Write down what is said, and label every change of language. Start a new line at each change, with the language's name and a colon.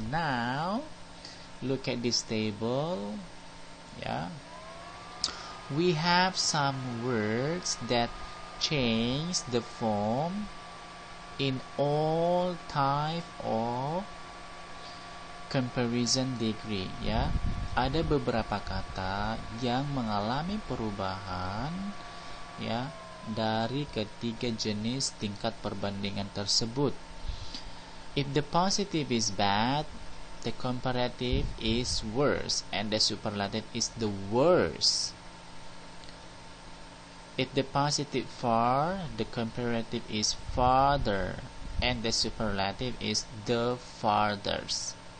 English: Now, look at this table. Yeah, we have some words that change the form in all type of comparison degree.
Indonesian: Ya, ada beberapa kata yang mengalami perubahan, ya, dari ketiga jenis tingkat perbandingan tersebut.
English: If the positive is bad, the comparative is worse, and the superlative is the worst. If the positive far, the comparative is farther, and the superlative is the farthest.